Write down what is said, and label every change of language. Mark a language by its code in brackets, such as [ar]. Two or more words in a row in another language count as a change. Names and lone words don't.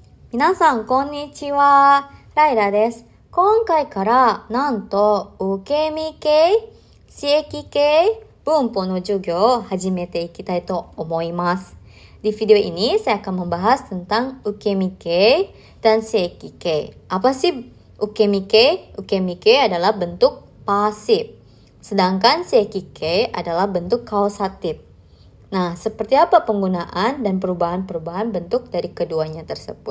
[ja] 皆さんこんにちは。ライラです。今回からなんと受け身系、刺激系、文法の授業を始めていきたいと思います。 [id] Di video ini saya akan membahas tentang ukemike dan seikike. Apa sih ukemike? Ukemike adalah bentuk pasif, sedangkan seikike adalah bentuk kausatif. Nah, seperti apa penggunaan dan perubahan-perubahan bentuk dari keduanya tersebut?